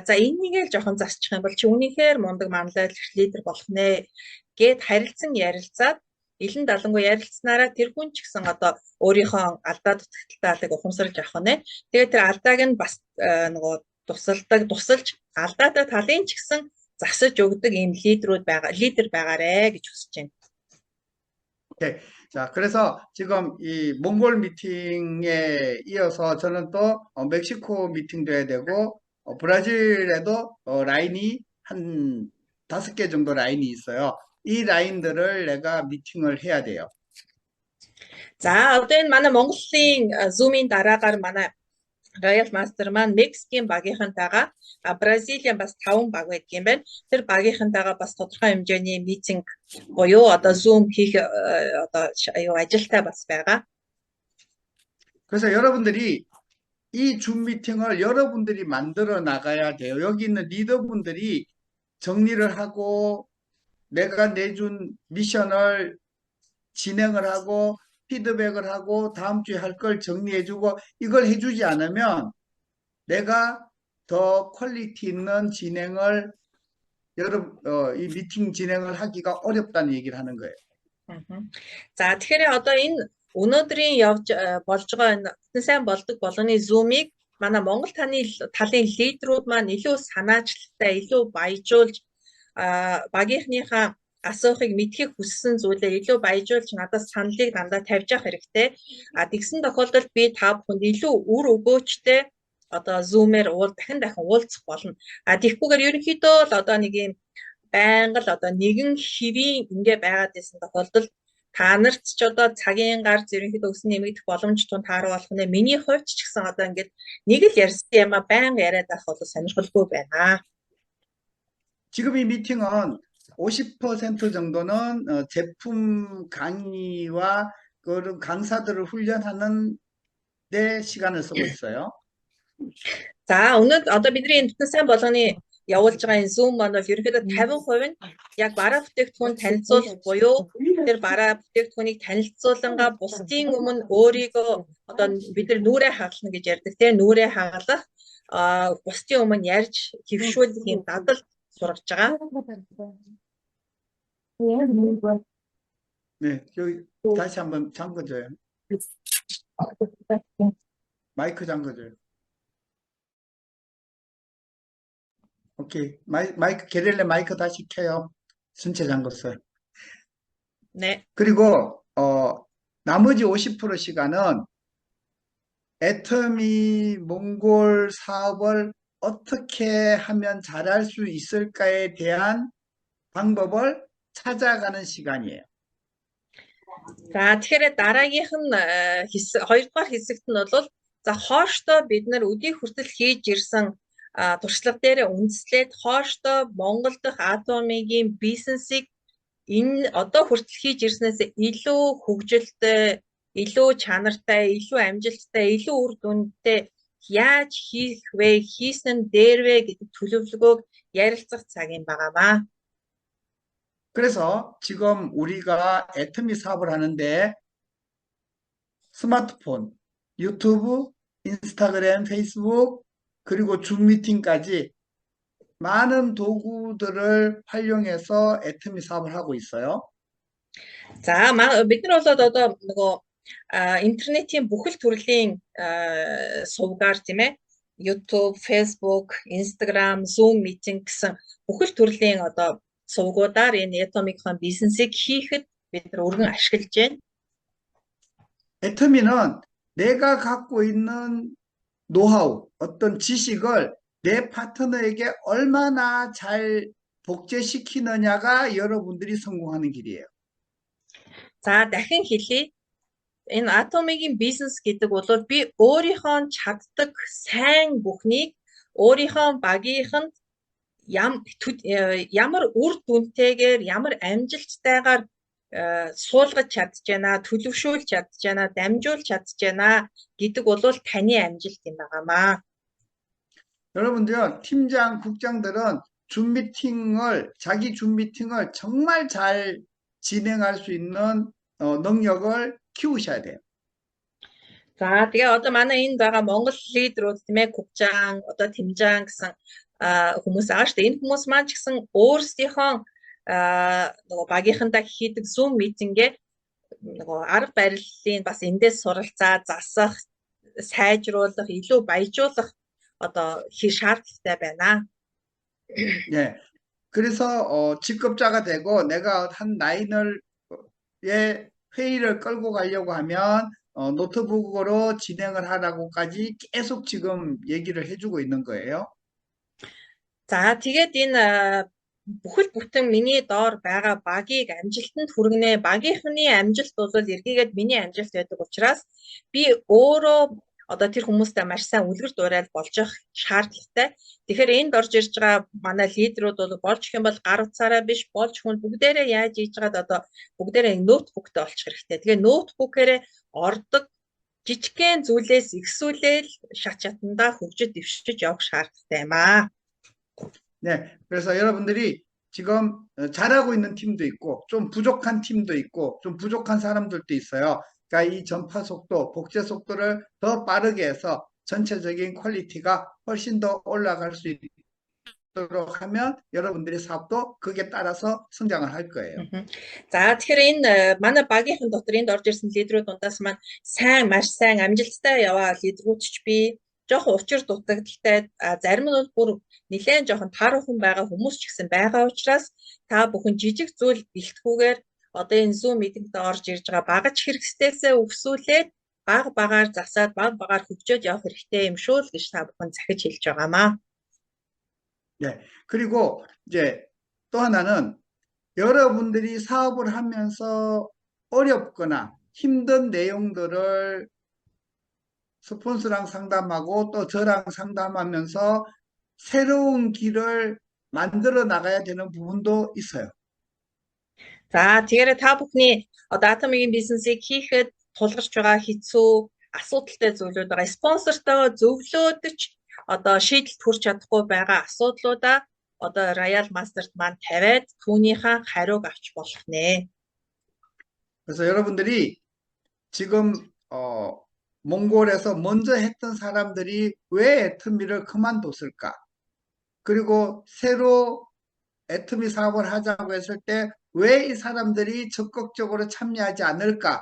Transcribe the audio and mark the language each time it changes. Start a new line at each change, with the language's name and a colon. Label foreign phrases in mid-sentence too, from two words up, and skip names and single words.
Mongolian: За энийгээ л жоохон засчих юм бол чи үнийхээр мундаг манлай лидер болох нэ гэд харилцан ярилцаад илэн далангуй ярилцсанараа тэр хүн ч гэсэн одоо өөрийнхөө алдаа дутагдaltaалыг ухамсарлаж авах нь. Тэгээд тэр алдааг нь бас нөгөө тусалж алдаатай талын ч гэсэн засаж өгдөг ийм лидер байгаарэ гэж хүсэж байна.
Korean: 네. 자, 그래서 지금 이 몽골 미팅에 이어서 저는 또 멕시코 미팅도 해야 되고 브라질에도 라인이 한 5개 정도 라인이 있어요. 이 라인들을 내가 미팅을 해야 돼요.
Mongolian: За одоо энэ манай Монголын Zoom-ийн дараагаар манай Royal Master маань Мексикийн багийнхантайгаа Бразилийн бас 5 баг байдаг юм байна. Тэр багийнхантайгаа бас тодорхой хэмжээний митинг буюу одоо Zoom хийх одоо ажилтай бас байгаа.
Korean: 그래서 여러분들이 이 줌 미팅을 여러분들이 만들어 나가야 돼요. 여기 있는 리더분들이 정리를 하고 내가 내준 미션을 진행을 하고 피드백을 하고 다음 주에 할 걸 정리해주고 이걸 해주지 않으면 내가 더 퀄리티 있는 진행을 이 미팅 진행을 하기가 어렵다는 얘기를 하는 거예요.
Mongolian: За тэгэхээр одоо энэ өнөөдрийн болж байгаа энэ Бүтэн сайн болдог болгоны Zoom-ыг манай Монгол талын лидерүүд маань илүү санаачлагтай, илүү баяжуулж багийнхныхаа асуухыг мэдхийг хүссэн зүйлээ илүү баяжуулж надад саналыг дандаа тавьж явах хэрэгтэй. Тэгсэн тохиолдолд би та бүхэнд илүү үр өгөөчтэй одоо Zoom-ээр дахин уулзах болно. Тэгэхгүйгээр ерөнхийдөө л одоо нэг юм байнга л одоо нэгэн хэвийн ингээ байгаад байсан тохиолдолд та нарт ч одоо цагийн гарц ерөнхийдөө өснө нэмэгдэх боломж тун тааруу болох нэ. Миний хувьд ч гэсэн одоо ингээд нэг л ярьсан юм байнга яриад байх бол сонирхолтой байна.
Korean: 지금 이 미팅은 50% 정도는 제품 강의와 그런 강사들을 훈련하는 데 시간을 쓰고 있어요.
Mongolian: За өнөөдөр одоо бидний энэ Бүтэн сайн болгоны явуулж байгаа энэ Zoom маань бол ерөнхийдөө 50% нь яг бараа бүтээгдэхүүн танилцуулах буюу тэр бараа бүтээгдэхүүнийг танилцуулангаа бусдын өмнө өөрийгөө одоо бид нар нүрээ хагална гэж ярьдаг тийм нүрээ хагалах бусдын өмнө ярьж хөвшүүлэх юм дадал сургаж байгаа.
Korean: 네, 여기 다시 한번 잠궈줘요. 마이크 잠궈줘요. 오케이. 마이크, 게릴레 마이크 다시 켜요. 전체 잠궜어요. 네. 그리고, 나머지 50% 시간은 애터미 몽골 사업을 어떻게 하면 잘할 수 있을까에 대한 방법을 찾아가는 시간이에요.
Mongolian: За тэгэхээр дараагийнх нь хоёрдугаар хэсэгт нь бол за хооштой бид нар өдий хүртэл хийж ирсэн туршлага дээр үндэслээд хооштой Монгол дахь Атомигийн бизнесийг энэ одоо хүртэл хийж ирснээс илүү хөгжилтэй, илүү чанартай, илүү амжилттай, илүү үр дүнтэй яаж хийх вэ, хийсэн нь дээр вэ гэдэг төлөвлөгөөг ярилцах цаг юм байгаамаа.
Korean: 그래서 지금 우리가 애터미 사업을 하는데 스마트폰, 유튜브, 인스타그램, 페이스북, 그리고 줌 미팅까지 많은 도구들을 활용해서 애터미 사업을 하고 있어요.
Mongolian: За бид нар болоод одоо нөгөө интернетийн бүхэл төрлийн сувгаар тийм ээ YouTube, Facebook, Instagram,
English: Zoom meeting
Mongolian: гэсэн бүхэл төрлийн одоо сувгуудаар энэ Atomic-ийн бизнесийг хийхэд бид нар өргөн ашиглаж байна.
Korean: 애터미는 내가 갖고 있는 노하우, 어떤 지식을 내 파트너에게 얼마나 잘 복제시키느냐가 여러분들이 성공하는 길이에요.
Mongolian: За дахин хэлье. Энэ Atomic-ийн бизнес гэдэг бол би өөрийнхөө чаддаг сайн бүхнийг өөрийнхөө багийнханд ямар үр дүнтэйгээр ямар амжилттайгаар суулгаж чадчихна, төлөвшүүлж чадчихна, дамжуулж чадчихна гэдэг бол таны амжилт юм байгаамаа.
Korean: 여러분들 팀장, 국장들은 자기 줌 미팅을 정말 잘 진행할 수 있는 능력을 키우셔야 돼요.
Mongolian: За тэгээ одоо манай энд байгаа Монгол лидерүүд тийм ээ 국장, одоо 팀장 гэсэн хүмүүс байгаа шүү дээ. Энэ хүмүүс маань ч гэсэн өөрсдийнхөө нөгөө багийнхандаа хийдэг Zoom митингээ нөгөө арга барилын бас эндээс суралцаа, засах, сайжруулах, илүү баяжуулах одоо шаардлагатай байна.
Korean: 네. 그래서 직급자가 되고 내가 한 라인을 회의를 끌고 가려고 하면 노트북으로 진행을 하라고까지 계속 지금 얘기를 해주고 있는 거예요.
Mongolian: За тэгээд энэ бүхэл бүтэн миний доор байгаа багийг амжилтанд хүргэнэ. Багийнхны амжилт бол эргээгээд миний амжилт байдаг учраас би өөрөө одоо тэр хүмүүстэй маш сайн үлгэр дуурайл болж явах шаардлагатай. Тэгэхээр энд орж ирж байгаа манай лидерүүд бол болж их юм бол гар утсаараа биш болж хүн бүгдээрээ яаж хийж байгаад одоо бүгдээрээ ноутбуктай болчих хэрэгтэй. Тэгээ ноутбукээрээ ордог жижигхэн зүйлээс ихсүүлээл шат шатандаа хөгжиж дэвшиж явах шаардлагатай юм аа.
Korean: 네, 그래서 여러분들이 지금 잘하고 있는 팀도 있고 좀 부족한 팀도 있고 좀 부족한 사람들도 있어요. 그러니까 이 전파 속도, 복제 속도를 더 빠르게 해서 전체적인 퀄리티가 훨씬 더 올라갈 수 있도록 하면 여러분들의 사업도 거기에 따라서 성장을 할 거예요.
Mongolian: За тэгэхээр энэ манай багийнхан дотор энд орж ирсэн лидерүүд дундаас маань маш сайн амжилттай яваа лидерүүд ч бий. Жохон учир дутагдaltaй зарим нь бүр нэлээд жохон тааруухан байгаа хүмүүс ч гэсэн байгаа учраас та бүхэн жижиг зүйл бэлтгүүгээр одоо энэ
English: Zoom meeting-
Mongolian: д орж ирж байгаа багаж хэрэгсдээсээ өвсүүлээд багаар засаад багаар хөгжөөд явах хэрэгтэй юм шүү л гэж та бүхэн захиж хэлж байгаамаа. 네.
Korean: 그리고 이제 또 하나는 여러분들이 사업을 하면서 어렵거나 힘든 내용들을 스폰서랑 상담하고 또 저랑 상담하면서 새로운 길을 만들어 나가야 되는 부분도 있어요.
Mongolian: За тэгэхээр та бүхний одоо Atomic бизнесийг хийхэд тулгарч байгаа хэцүү асуудалтай зүйлүүд байгаа. Спонсортойгоо зөвлөөдөж одоо шийдэлд хүрч чадахгүй байгаа асуудлуудаа одоо Royal Master-т маань тавиад түүнийхээ хариуг авч болох нэ.
Korean: 그래서 여러분들이 지금 몽골에서 먼저 했던 사람들이 왜 애터미를 그만뒀을까? 그리고 새로 애터미 사업을 하자고 했을 때 왜 이 사람들이 적극적으로 참여하지 않을까?